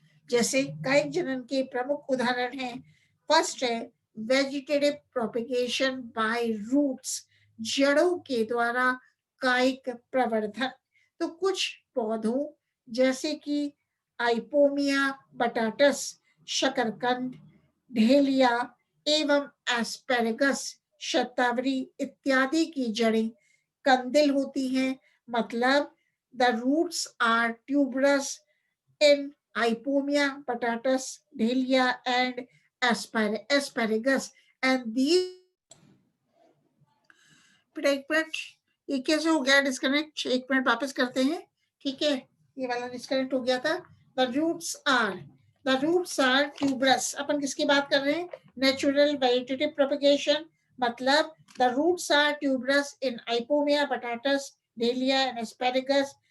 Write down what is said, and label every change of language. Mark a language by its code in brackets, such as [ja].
[hi] जैसे कायिक जनन के प्रमुख उदाहरण हैं। फर्स्ट है [en] vegetative propagation by roots, [hi] जड़ों के द्वारा कायिक प्रवर्धन। तो कुछ पौधों जैसे कि आइपोमिया बटाटस, शकरकंद, ढेलिया एवं एस्पेरेगस, शतावरी इत्यादि की जड़ें कंदिल होती हैं। [en] मतलब the roots are tuberous in Ipomia, Patatus, Dahlia and asparagus and these। [hi] एक मिनट, ये कैसे हो गया डिस्कनेक्ट? एक मिनट वापस करते हैं, ठीक है? ये वाला डिस्कनेक्ट हो गया था। [en] The roots are tuberous. [hi] अपन किसकी बात कर रहे हैं? Natural vegetative propagation. [en] मतलब the roots are tuberous in Ipomoea, batatas, Dahlia and asparagus.